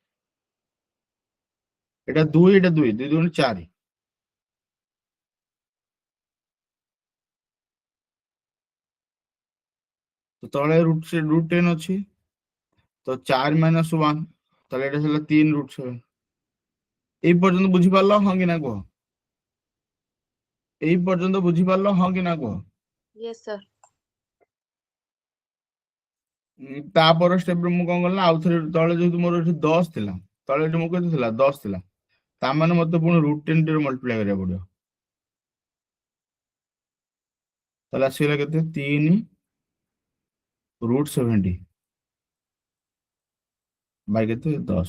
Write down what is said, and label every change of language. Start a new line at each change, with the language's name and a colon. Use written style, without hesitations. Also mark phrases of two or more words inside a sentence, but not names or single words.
Odia: ଏଟା 2, ଏଟା 2, 2 × 4। ତ ତଳେ √10 ଅଛି, ତ 4 - 1, ତାହେଲେ ଏଟା ହେଲା 3 √7। ଏଇ ପର୍ଯ୍ୟନ୍ତ বুঝিପାରିଲ ହଁ କି ନା କୁହ? ଏଇ ପର୍ଯ୍ୟନ୍ତ ବୁଝିପାରିଲ ହଁ କି ନା କୁହ?
English: Yes, sir.
Odia: ତାପର ଷ୍ଟେପରେ ମୁଁ କଣ କଲି ନା, ଆଉଥରେ ତଳେ ଯେହେତୁ ମୋର ଏଠି 10 ଥିଲା, ତଳେ ଏଠି ମୁଁ କେତେ ଥିଲା 10 ଥିଲା, ତା ମାନେ ମତେ ପୁଣି √10 ରେ ମଲ୍ଟିପ୍ଲାଏ କରିବାକୁ ପଡିବ। ତାହେଲେ ଆସିଗଲା କେତେ 3 √70 ବାଇ କେତେ 10।